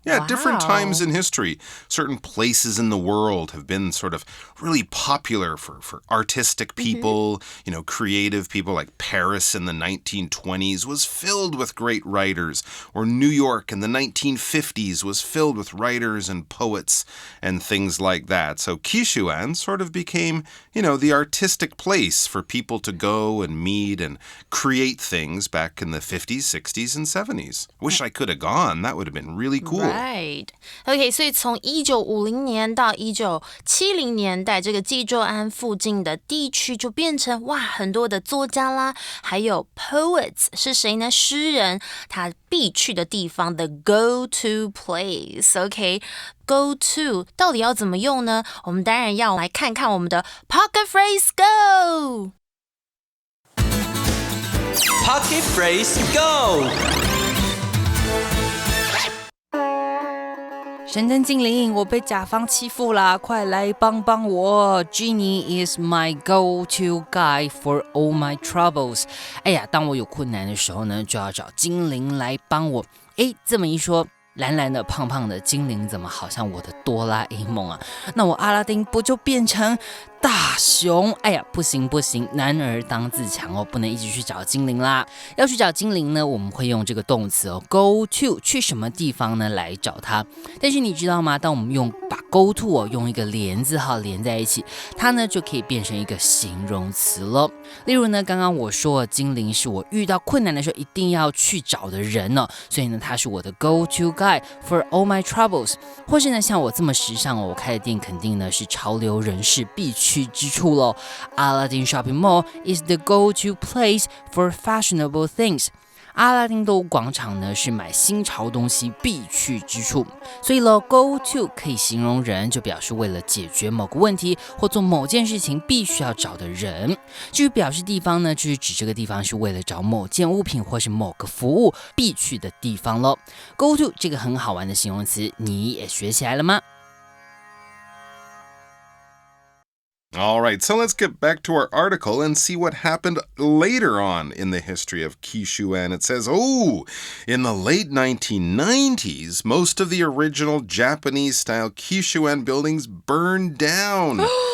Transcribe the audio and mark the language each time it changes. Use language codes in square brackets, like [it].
[en] Yeah, different times in history, certain places in the world have been sort of really popular for artistic people, creative people, like Paris in the 1920s was filled with great writers, or New York in the 1950s was filled with writers and poets and things like that. So Kishuan sort of became, the artistic place for people to go and meet and create things back in the 50s, 60s, and 70s. Wish I could have gone. That would have been really cool. Right. [zh] Okay, 所以从1950年到1970年代，这个济州安附近的地区就变成很多的作家啦，还有 poets 是谁呢？诗人，他必去的地方 [en] the go-to place. [zh] OK, go to 到底要怎么用呢？我们当然要来看看我们的 Pocket Phrase Go! [en] Pocket Phrase Go! [zh] 神灯精灵，我被甲方欺负啦！快来帮帮我 [en] ！Genie is my go-to guy for all my troubles。 [zh] 哎呀，当我有困难的时候呢，就要找精灵来帮我。哎，这么一说，蓝蓝的、胖胖的精灵怎么好像我的哆啦 A 梦啊？那我阿拉丁不就变成大熊？哎呀，不行不行，男儿当自强哦，不能一直去找精灵啦。要去找精灵呢，我们会用这个动词go to 去什么地方呢来找它。但是你知道吗？当我们把 go to 用一个连字号连在一起，它呢就可以变成一个形容词了。例如呢，刚刚我说精灵是我遇到困难的时候一定要去找的人哦，所以呢，它是我的 [en] go to guy for all my troubles。 [zh] 或是呢，像我这么时尚哦，我开的店肯定呢是潮流人士必去之处咯。 [en] Aladdin Shopping Mall is the go-to place for fashionable things. [zh] 阿拉丁购物广场呢是买新潮东西必去之处，所以咯 go to 可以形容人，就表示为了解决某个问题或做某件事情必须要找的人。至于表示地方呢，就是指这个地方是为了找某件物品或是某个服务必去的地方咯。 go to 这个很好玩的形容词，你也学起来了吗 [en] ？All right, so let's get back to our article and see what happened later on in the history of Kishuan. It says, in the late 1990s, most of the original Japanese-style Kishuan buildings burned down.